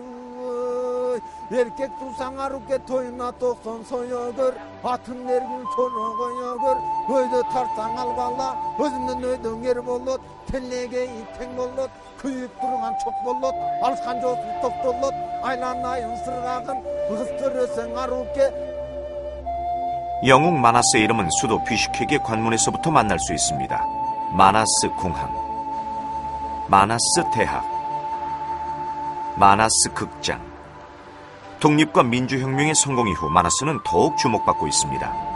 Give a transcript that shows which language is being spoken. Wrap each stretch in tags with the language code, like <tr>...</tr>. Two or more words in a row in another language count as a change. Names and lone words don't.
<ky>Эркек турсаң аруке тоюна 90 сое көр, атын эргин чоно кое көр, өйдө тартсаң албала, өзүңдүн өйдөң ер болот, телеге тең болот, күйүп турган чок болот, алышкан жоосун токтолот, айланайын сыргагын, ыстырысың аруке.</ky> <ko>영웅 마나스의 이름은 수도 비슈케크의 관문에서부터 만날 수 있습니다. 마나스 공항, 마나스 대학, 마나스 극장. 독립과 민주혁명의 성공 이후 마나스는 더욱 주목받고 있습니다.</ko>